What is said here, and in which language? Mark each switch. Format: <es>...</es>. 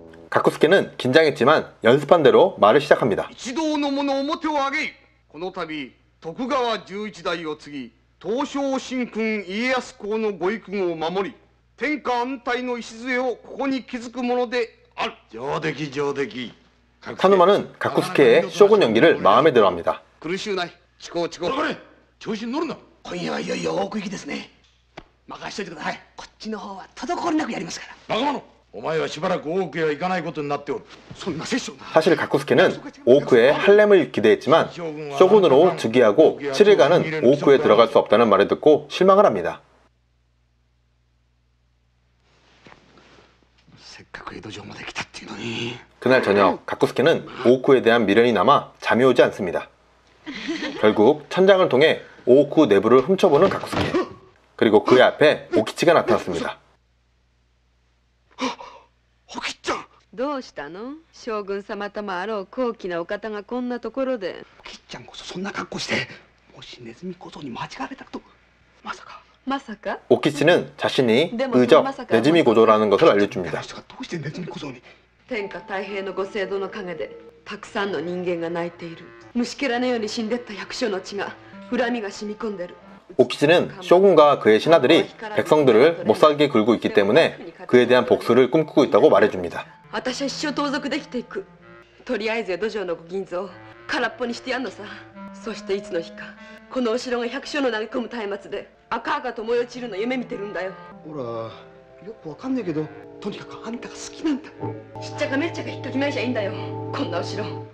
<ko>가쿠스케는 긴장했지만 연습한 대로 말을 시작합니다.</ko> <ja>一同の者面を上げ、この度徳川11代を継ぎ東照神君家康公のご育後を守り天下安泰の礎をここに築くものである。上出来上出来。</ja> <ko>타누마는 가쿠스케의 쇼군 연기를 마음에 들어합니다.</ko> <ja>苦しゅうない。ちこちこ。これ調子に乗るな。今夜はいよいよ大奥行きですね。任しといてください。こっちの方は滞りなくやりますから。バカ者、お前はしばらく大奥へは行かないことになっておる。そんな殺生な。</ja> <ko>사실 가쿠스케는 오크의 할렘을 기대했지만 쇼군으로 즉위하고 7일간은 오크에 들어갈 수 없다는 말을 듣고 실망을 합니다.</ko> <ja>せっかく江戸城まで来たっていうのに。</ja> <ko>그날 저녁 가쿠스케는 오크에 대한 미련이 남아 잠이 오지 않습니다. 결국 천장을 통해 오크 내부를 훔쳐보는 가쿠스케. 그리고 그의 앞에 오키치가 나타났습니다.</ko> <ja>おきちゃん。どうしたの。将軍様ともあろう高貴なお方がこんなところで。おきちゃんこそそんな格好して、もしネズミ小僧に間違われたらと。まさか。まさか。</ja> <ko>오키치는 자신이 의적 네즈미 고조라는 것을 알려줍니다.</ko> <ja>人がどうしてネズミ小僧に。天下太平のご制度の陰でたくさんの人間が泣いている。虫けらのように死んでった百姓の血が恨みが染み込んでる。</ja> <ko>오키치는 쇼군과 그의 신하들이 백성들을 못살게 굴고 있기 때문에 그에 대한 복수를 꿈꾸고 있다고 말해줍니다.</ko> <ja>私は一生盗賊できていく。とりあえず江戸城のご銀蔵を空っぽにしてやんのさ。そしていつの日かこのお城が百姓の投げ込む松明で赤々と燃え落ちるの夢見てるんだよ。ほら、よくわかんないけど、とにかくあんたが好きなんだ。しっちゃかめっちゃかひっかき回しゃいいんだよ、こんなお城。</ja>